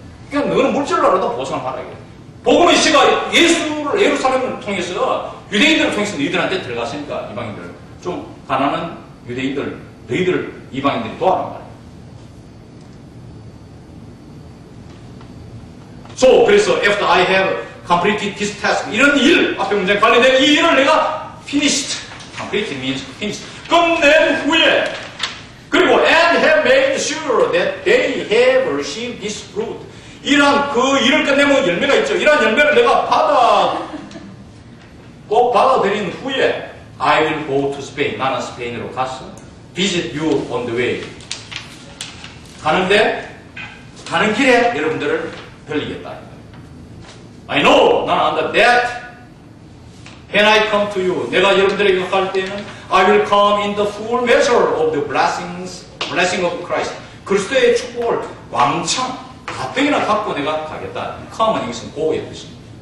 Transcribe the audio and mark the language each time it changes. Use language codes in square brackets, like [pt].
[ko] 그러니까 너는 물질로라도 보상하라. 복음의 씨가 예수를 예루살렘을 통해서 유대인들을 통해서 너희들한테 들어갔으니까 이방인들 좀 가난한 유대인들 너희들을 이방인들이 도와란 말이야. [en] So [ko] 그래서 [en] after I have completed this task [ko] 이런 일 앞에 문제에 관련된 이 일을 내가 [en] finished. complete means finished. [ko] 끝낸 후에 그리고 [en] and have made sure that they have received this fruit. [ko] 이러한 그 일을 끝내면 열매가 있죠. 이러한 열매를 내가 꼭 받아들인 후에 [en] I will go to Spain. [ko] 나는 스페인으로 가서 [en] visit you on the way. [ko] 가는 길에 여러분들을 뵐리겠다. [en] I know. [ko] 나는 안다. [en] That when I come to you. [ko] 내가 여러분들에게 갈 때는 [en] I will come in the full measure of the blessing of Christ. [ko] 그리스도의 축복을 왕창 가뜩이나 갖고 내가 가겠다. come은 여기서는 go의 뜻입니다.